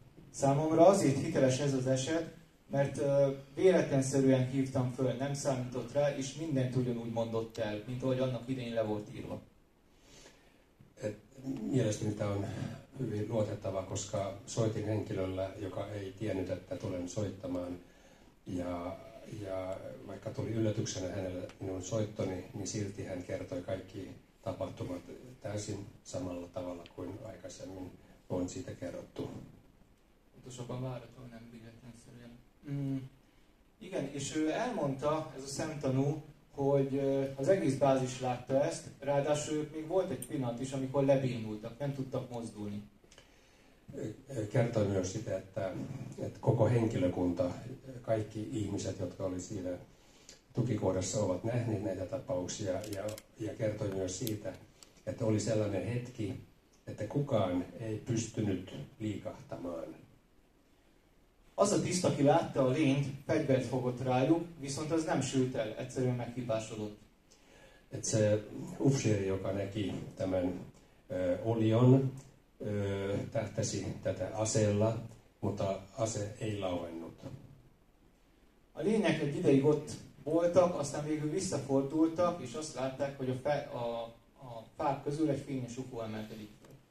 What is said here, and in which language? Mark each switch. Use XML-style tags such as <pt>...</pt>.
<hu>Számomra azért hiteles ez az eset, mert véletlenszerűen hívtam föl, nem számított rá, és mindent ugyanúgy mondott el, mint ahogy annak idején le volt írva.</hu> <fi>Mielestäni tämä on hyvin luotettava, koska soitin henkilöllä, joka ei tiennyt, että tulen soittamaan. Ja vaikka tuli yllätyksenä hänelle minun soittoni, niin silti hän kertoi kaikki tapahtumat täysin samalla tavalla kuin aikaisemmin on siitä kerrottu.</fi> <hu>Pontosabban váratlan, nem véletlenszerűen. Igen, és ő elmondta, ez a szemtanú, hogy az egész bázis látta ezt, ráadásul ők még volt egy pillanat is, amikor lebénultak, nem tudtak mozdulni.</hu> <fi>Kertoi myös sitä, että koko henkilökunta, kaikki ihmiset, jotka oli siinä tukikohdassa, ovat nähneet näitä tapauksia ja kertoi myös siitä, että oli sellainen hetki, että kukaan ei pystynyt liikahtamaan.</fi> <hu>Az a tiszt, aki látta a lényt, fegyvert fogott rájuk, viszont az nem sült el, egyszerűen meghibásodott.</hu> <fi>Että se upseeri, joka näki tämän olion, tähtäsi tätä aseella, mutta ase ei lauennut.</fi> <hu>A lények egy ideig ott voltak, aztán végül visszafordultak, és azt látták, hogy a fák közül egy fényes UFO emelkedik fel.</hu>